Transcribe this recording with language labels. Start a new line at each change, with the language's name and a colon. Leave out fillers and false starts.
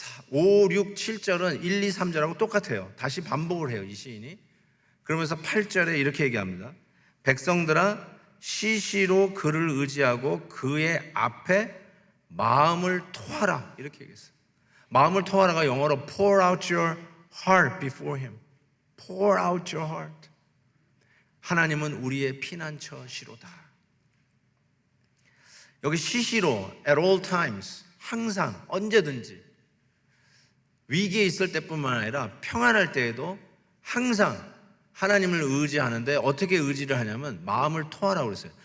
Korean: 5, 6, 7절은 1, 2, 3절하고 똑같아요. 다시 반복을 해요, 이 시인이. 그러면서 8절에 이렇게 얘기합니다. 백성들아, 시시로 그를 의지하고 그의 앞에 마음을 토하라. 이렇게 얘기했어요. 마음을 토하라가 영어로
English: pour out your heart before him. pour out your heart.
Korean: 하나님은 우리의 피난처시로다. 여기 시시로,
English: at all times,
Korean: 항상, 언제든지, 위기에 있을 때뿐만 아니라 평안할 때에도 항상 하나님을 의지하는데, 어떻게 의지를 하냐면 마음을 토하라고 그랬어요.